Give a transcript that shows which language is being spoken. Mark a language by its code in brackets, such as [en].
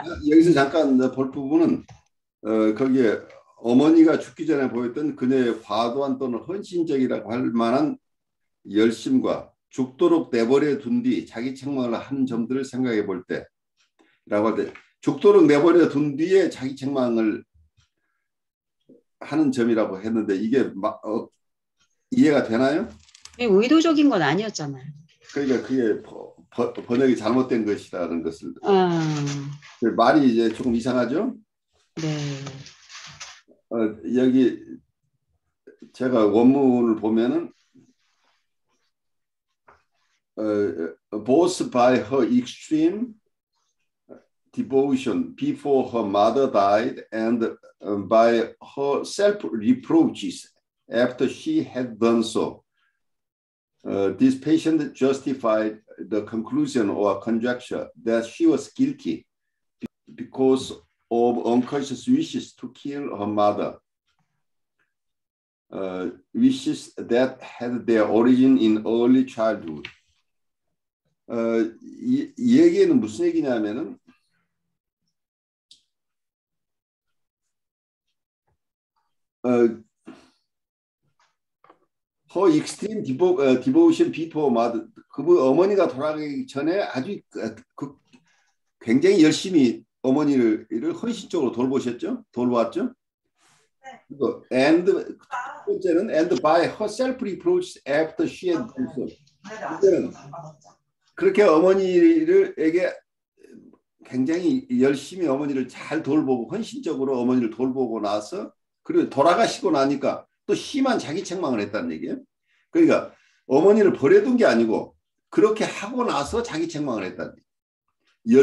[ko] 여기서 잠깐 볼 부분은 거기에 어머니가 죽기 전에 보였던 그녀의 과도한 또는 헌신적이라고 할 만한 열심과 죽도록 내버려 둔 뒤 자기 책망을 하는 점들을 생각해 볼 때라고 할 때 죽도록 내버려 둔 뒤에 자기 책망을 하는 점이라고 했는데 이게 이해가 되나요? 의도적인 건 아니었잖아요. 그러니까 그게 번역이 잘못된 것이라는 것을 말이 이제 조금 이상하죠? 네. [en] 여기 제가 원문을 보면은 both by her extreme devotion before her mother died and by her self-reproaches after she had done so. This patient justified the conclusion or conjecture that she was guilty because of unconscious wishes to kill her mother. Wishes that had their origin in early childhood. [ko] 이 얘기는 무슨 얘기냐면은 [en] her extreme devotion before mother, [ko] 그분 어머니가 돌아가기 전에 아주 굉장히 열심히 어머니를 헌신적으로 돌보았죠. [en] And [ko] 번째는 [en] and by her self-reproach after she had done so. [ko] 그렇게 어머니에게 굉장히 열심히 어머니를 잘 돌보고 헌신적으로 어머니를 돌보고 나서 그리고 돌아가시고 나니까 또 심한 자기 책망을 했다는 얘기예요. 그러니까 어머니를 버려둔 게 아니고 그렇게 하고 나서 자기 책망을 했다는 얘기예요.